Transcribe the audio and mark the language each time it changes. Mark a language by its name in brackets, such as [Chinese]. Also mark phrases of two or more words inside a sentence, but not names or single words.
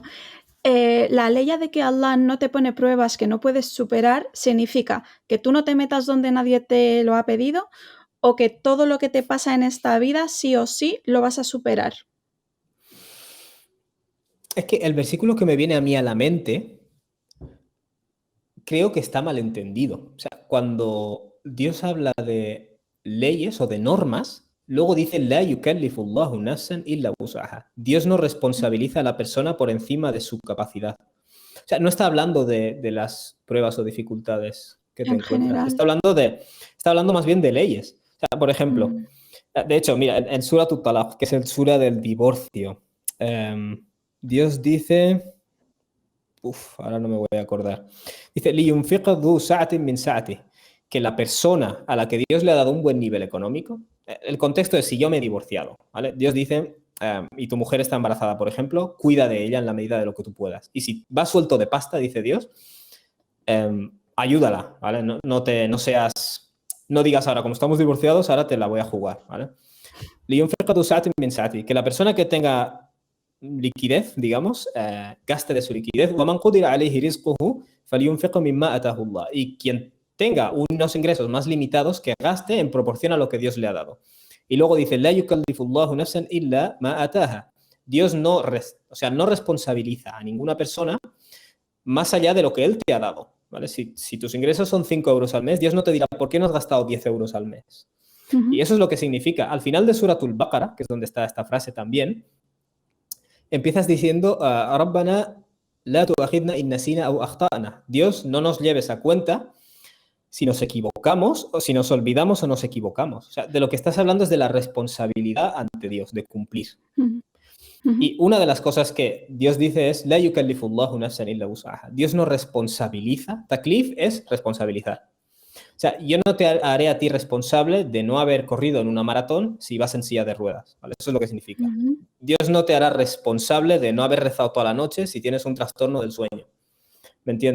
[Spanish] La ley de que Allah no te pone pruebas que no puedes superar significa que tú no te metas donde nadie te lo ha pedido o que todo lo que te pasa en esta vida sí o sí lo vas a superar. Es que el versículo que me viene a mí a la mente creo que está mal entendido. O sea, cuando Dios habla de leyes o de normas, luego dice [Arabic] لا يكلف الله نفسا إلا وسعها. [Spanish] Dios no responsabiliza a la persona por encima de su capacidad. O sea, no está hablando de las pruebas o dificultades que te encuentras. General. Está hablando más bien de leyes. O sea, por ejemplo, de hecho, mira, en Surat At-Talaq, que es el sura del divorcio, Dios dice... ahora no me voy a acordar. Dice, [Arabic] لِيُنْفِقَ ذُو سَعْةٍ مِنْ سَعْتِهِ, [Spanish] que la persona a la que Dios le ha dado un buen nivel económico, el contexto es si yo me he divorciado, ¿vale? Dios dice, y tu mujer está embarazada, por ejemplo, cuida de ella en la medida de lo que tú puedas. Y si vas suelto de pasta, dice Dios, ayúdala, ¿vale? No digas ahora, como estamos divorciados, ahora te la voy a jugar, ¿vale? [Arabic] لِيُنْفِقَ ذُو سَعْةٍ مِنْ سَعْتِهِ, [Spanish] que la persona que tenga liquidez, digamos, gaste de su liquidez. [Arabic] وَمَنْ قُدِرَ عَلَيْهِ رِزْقُهُ فَلْيُنْفِقْ مِمَّا أَتَاهُ اللَّهُ. [Spanish] Y quien tenga unos ingresos más limitados, que gaste en proporción a lo que Dios le ha dado. Y luego dice, [Arabic] لَا يُكَلِّفُ اللَّهُ نَفْسًا إِلَّا مَا أَتَاهَا. [Spanish] Dios no responsabiliza a ninguna persona más allá de lo que Él te ha dado, ¿vale? Si tus ingresos son 5 euros al mes, Dios no te dirá, ¿por qué no has gastado 10 euros al mes? Y eso es lo que significa. Al final de Suratul Baqara, que es donde está esta frase también, empiezas diciendo, [Arabic] ربنا لا تؤاخذنا إن نسينا أو أخطأنا. [Spanish] Dios, no nos lleves a cuenta si nos equivocamos o si nos olvidamos o nos equivocamos. O sea, de lo que estás hablando es de la responsabilidad ante Dios, de cumplir. Y una de las cosas que Dios dice es, [Arabic] لا يكلف الله نفسا إلا وسعها. [Spanish] Dios no responsabiliza. Taklif es responsabilizar. O sea, yo no te haré a ti responsable de no haber corrido en una maratón si vas en silla de ruedas, ¿vale? Eso es lo que significa. Dios no te hará responsable de no haber rezado toda la noche si tienes un trastorno del sueño. ¿Me entiendes?